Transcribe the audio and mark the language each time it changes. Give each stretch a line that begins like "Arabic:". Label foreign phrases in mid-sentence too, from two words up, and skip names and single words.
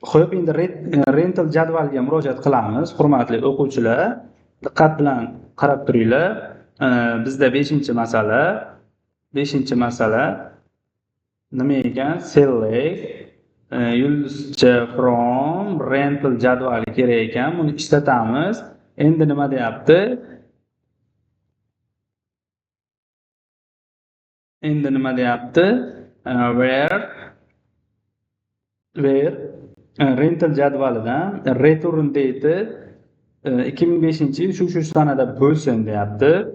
Uzbek: Xo'p, endi rental jadvaliga murojaat qilamiz. Hurmatli o'quvchilar, diqqat bilan qarab turinglar. Bizda 5-masala. 5-masala nima ekan? Select yulduzcha
English: from rental
Uzbek: jadvali kerak ekan. Buni ishlatamiz. Endi nima deyapti?
English: Where rental
Uzbek: jadvalidan
English: return date
Uzbek: 2005-yil shu sanada bo'lsin deyapti.